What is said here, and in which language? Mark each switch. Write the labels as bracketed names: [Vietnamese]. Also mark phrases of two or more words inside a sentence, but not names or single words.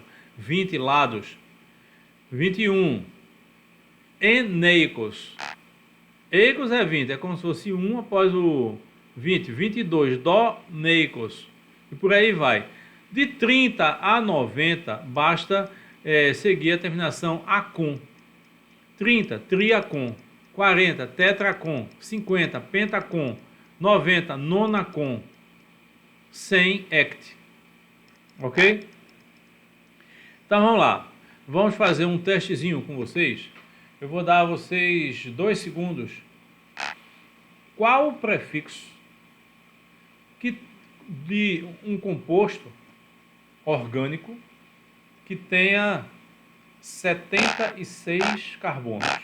[Portuguese] 20 lados. 21, eneicos. Eicos é 20, é como se fosse 1 após o 20. 22, doneicos. E por aí vai. De 30 a 90, basta seguir a terminação acon. 30, triacon. 40, tetracon. 50, pentacon. 90, nonacon. 100, hect. Ok? Então vamos lá. Vamos fazer um testezinho com vocês. Eu vou dar a vocês 2 segundos qual o prefixo de um composto orgânico que tenha 76 carbonos.